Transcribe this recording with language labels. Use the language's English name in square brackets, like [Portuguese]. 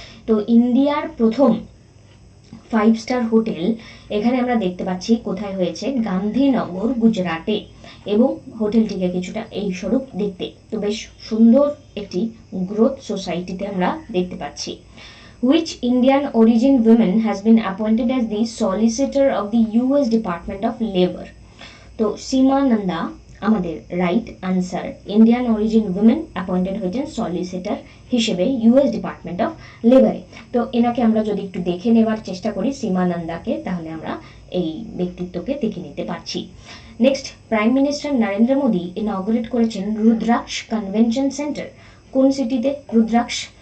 [Bangla] তো ইন্ডিয়ার প্রথম 5-স্টার হোটেল এখানে আমরা দেখতে পাচ্ছি কোথায় হয়েছে, গান্ধীনগর, গুজরাটে, এবং হোটেলটিকে কিছুটা এই স্বরূপ দেখতে, তো বেশ সুন্দর একটি গ্রোথ সোসাইটিতে আমরা দেখতে পাচ্ছি। [English] Which Indian origin woman has been appointed as the solicitor of the US Department of Labor? [Bangla] তো সীমা নন্দা আমাদের right answer. Indian origin women appointed হয়েছেন সলিসিটর হিসেবে ইউএস ডিপার্টমেন্ট অফ লেবারে। তো এনাকে আমরা যদি একটু দেখে নেবার চেষ্টা করি সীমা নন্দাকে, তাহলে আমরা এই ব্যক্তিত্বকে দেখে নিতে পারছি। Next, prime minister Narendra Modi ইনঅগ্রেট করেছেন রুদ্রাক্ষ কনভেনশন সেন্টার। কোন সিটিতে? রুদ্রাক্ষ।